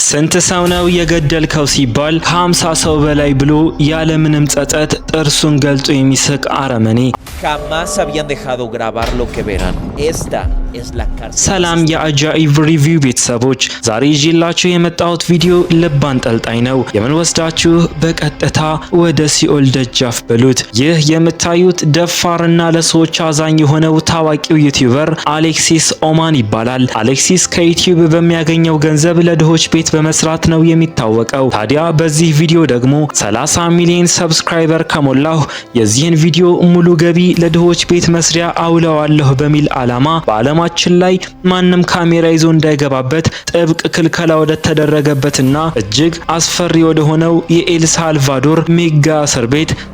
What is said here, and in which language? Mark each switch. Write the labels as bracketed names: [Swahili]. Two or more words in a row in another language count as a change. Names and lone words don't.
[Amharic] ስንት ሰው ነው የገደልከው ሲባል ከ50 ሰው በላይ ብሎ ያለምንም ጸጸት ጥርሱን ገልጦ የሚስቅ አረመኔ። [Spanish] Jamás habían dejado grabar lo que verán. Esta es la cárcel. [Amharic] ሰላም የአጃኢብ ሪቪው ቤተሰቦች፣ ዛሬ ይዤላችሁ የመጣሁት ቪዲዮ ልብ አንጠልጣይ ነው። የምንወስዳችሁ በቀጥታ ወደ ሲኦል ደጃፍ በሉት። ይህ የምታዩት ደፋርና ለሰዎች አዛኝ የሆነው ታዋቂው ዩቲዩበር አሌክሲስ ኦማን ይባላል። አሌክሲስ ከዩቲዩብ በሚያገኘው ገንዘብ ለድሆች ቤት በመስራት ነው የሚታወቀው። ታዲያ በዚህ ቪዲዮ ደግሞ 30 ሚሊዮን ሰብስክራይበር ከሞላሁ የዚህን ቪዲዮ ሙሉ ገቢ ለድሆች ቤት መስሪያ አውለዋለሁ በሚል ዓላማ በዓለማችን ላይ ማንም ካሜራ ይዞ እንዳይገባበት ጥብቅ ክልከላ ወደ ተደረገበትና እጅግ አስፈሪ ወደ ሆነው የኤል ሳልቫዶር ሜጋ እስር ቤት